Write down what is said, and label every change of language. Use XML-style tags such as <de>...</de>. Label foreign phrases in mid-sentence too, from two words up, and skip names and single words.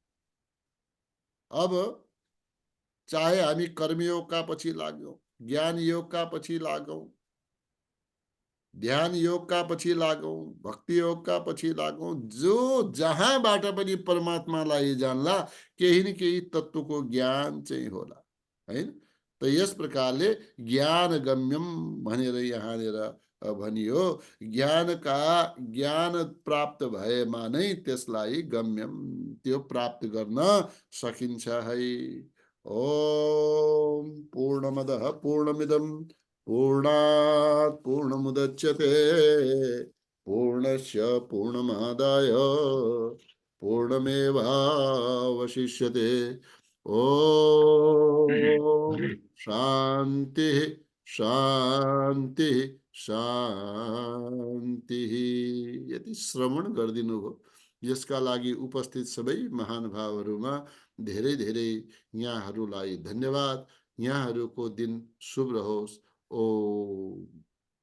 <ne>अब चाहे हामी कर्मयोगका पछि लागौं, ज्ञान योगका पछि लागौं, ध्यान योगका पछि लागौं, भक्ति योगका पछि लागौं, जो जहाँबाट पनि परमात्मालाई जानला केही न केही तत्त्वको ज्ञान चाहिँ होला, हैन। त यस प्रकारले</ne> <sa>ज्ञान गम्यम</sa> <ne>भनेर यहाँनिर भनियो। ज्ञान प्राप्त भएमा नै त्यसलाई गम्यम, त्यो प्राप्त गर्न सकिन्छ है।</ne> <sa>ओम पूर्णमदः पूर्णमिदं पूर्णात् पूर्णमुदच्यते पूर्णस्य पूर्णमादाय पूर्णमेवावशिष्यते। ओम शांति शांति शांति।</sa> <ne>यदि श्रवण गरिदिनु भयो, यसका लागि उपस्थित सबै महानुभावहरूमा धेरै धेरै यहाँहरूलाई धन्यवाद। यहाँहरूको दिन शुभ रहोस्। ओम।</ne>